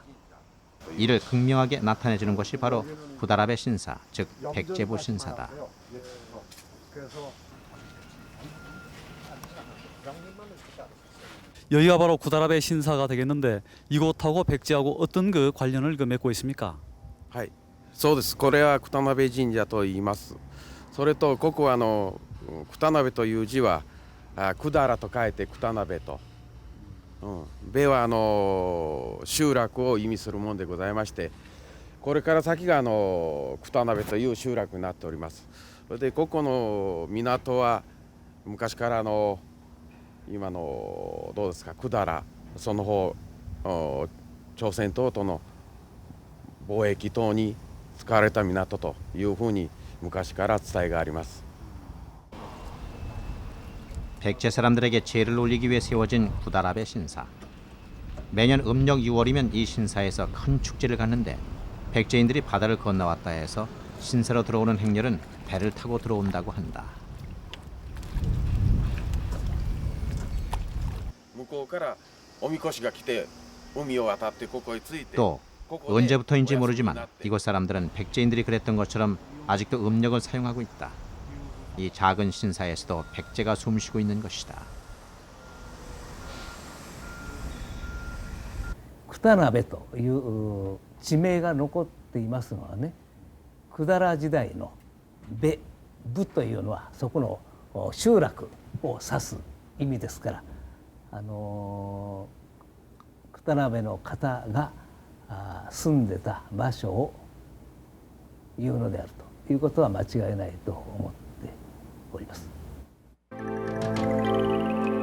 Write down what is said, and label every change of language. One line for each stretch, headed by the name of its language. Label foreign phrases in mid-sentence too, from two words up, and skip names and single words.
Korean: 이를 극명하게 나타내주는 것이 바로 구다라베 신사, 즉 백제부 신사다. 여기가 바로 구다라베 신사가 되겠는데 이곳하고 백제하고 어떤 그 관련을 맺고 있습니까?
Japanese: はい、そうです。これは九田鍋神社と言います。それとここは九田鍋という字は百済と書いて九田鍋と、べは集落を意味するものでございまして、これから先が九田鍋という集落になっております。それでここの港は昔から今のどうですか、百済その方朝鮮等との貿易等に使われた港というふうに昔から伝えがあります。
Korean: 백제 사람들에게 제를 올리기 위해 세워진 구다라베 신사. 매년 음력 6월이면 이 신사에서 큰 축제를 갖는데 백제인들이 바다를 건너왔다 해서 신사로 들어오는 행렬은 배를 타고 들어온다고 한다.
Japanese: 向こうからおみこしが来て海を渡ってここへ着いて
Korean: 또 언제부터인지 모르지만 이곳 사람들은 백제인들이 그랬던 것처럼 아직도 음력을 사용하고 있다. 이 작은 신사에서도 백제가 숨쉬고 있는 것이다.
Japanese: 九田鍋という地名が残っていますのはね、百済時代の部というのはそこの集落を指す意味ですから、九田鍋の方が住んでた場所を言うのであるということは間違いないと思っております。